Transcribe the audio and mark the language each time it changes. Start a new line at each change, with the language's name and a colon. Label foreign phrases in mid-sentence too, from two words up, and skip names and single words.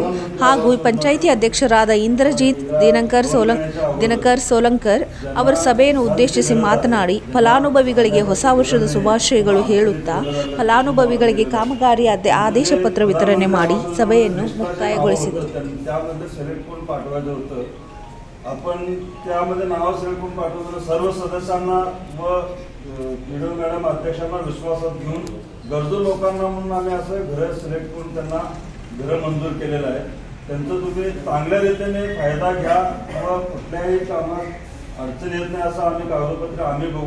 Kannada: ಹಾಗೂ ಪಂಚಾಯಿತಿ ಅಧ್ಯಕ್ಷರಾದ ಇಂದ್ರಜಿತ್ ದಿನಕರ್ ಸೋಲಂಕರ್ ಅವರು ಸಭೆಯನ್ನು ಉದ್ದೇಶಿಸಿ ಮಾತನಾಡಿ, ಫಲಾನುಭವಿಗಳಿಗೆ ಹೊಸ ವರ್ಷದ ಶುಭಾಶಯಗಳು ಹೇಳುತ್ತಾ ಫಲಾನುಭವಿಗಳಿಗೆ ಕಾಮಗಾರಿ ಆದೇಶ ಪತ್ರ ವಿತರಣೆ ಮಾಡಿ ಸಭೆಯನ್ನು ಮುಕ್ತಾಯಗೊಳಿಸಿದರು.
Marathi: आपण त्यामध्ये नाव सिलेक्ट करून पाठवतो. सर्व सदस्यांना व व्हिडिओ मॅडम अध्यक्षांना विश्वासात घेऊन गरजू लोकांना म्हणून आम्ही असं घरं सिलेक्ट करून त्यांना घरं मंजूर केलेलं आहे. त्यांचं तुम्ही चांगल्या रीतीने फायदा घ्या व कुठल्याही कामात अडचण येत नाही असं आम्ही आम्ही बघू.